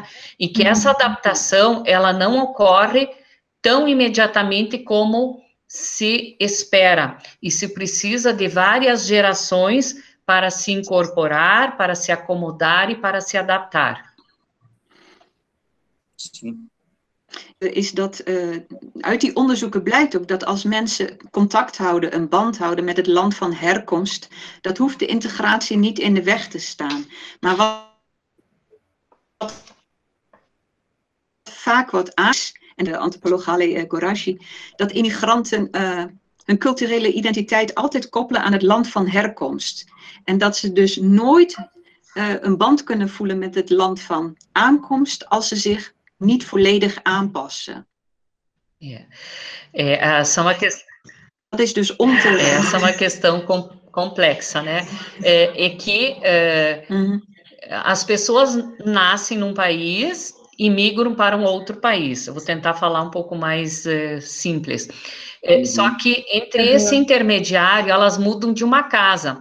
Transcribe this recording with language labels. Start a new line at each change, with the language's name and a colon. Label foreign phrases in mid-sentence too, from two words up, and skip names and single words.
Portuguese: E que essa adaptação ela não ocorre tão imediatamente como se espera e se precisa de várias gerações para se incorporar, para se acomodar e para se adaptar.
Dutch: Is dat uit die onderzoeken blijkt ook dat als mensen contact houden, een band houden met het land van herkomst, dat hoeft de integratie niet in de weg te staan. Maar wat vaak wordt en de antropoloog Ali Gorashi, dat immigranten hun culturele identiteit altijd koppelen aan het land van herkomst. En dat ze dus nooit een band kunnen voelen met het land van aankomst als ze zich niet volledig aanpassen. Dat is dus
Portuguese: essa é uma questão complexa, né? É que as pessoas nascem num país e migram para um outro país. Eu vou tentar falar um pouco mais simples. Só que entre esse intermediário, elas mudam de uma casa.